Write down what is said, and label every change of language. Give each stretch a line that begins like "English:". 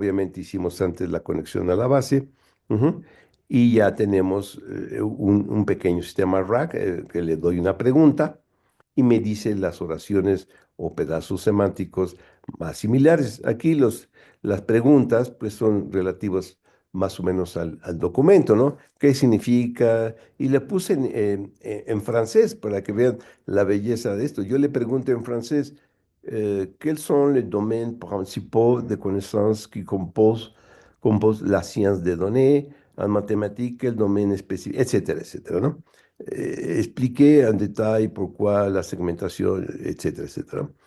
Spanish: Obviamente hicimos antes la conexión a la base. Ujú. Y ya tenemos un pequeño sistema RAG que le doy una pregunta y me dice las oraciones o pedazos semánticos más similares. Aquí las preguntas pues son relativas más o menos al documento, ¿no? ¿Qué significa? Y le puse en francés para que vean la belleza de esto. Yo le pregunto en francés,
French: quels sont les domaines principaux de connaissances qui composent la science des données, en mathématiques, quel domaine spécifique,
Spanish: etcétera, etcétera, ¿no? Expliqué en detalle por cuál la segmentación, etcétera, etcétera.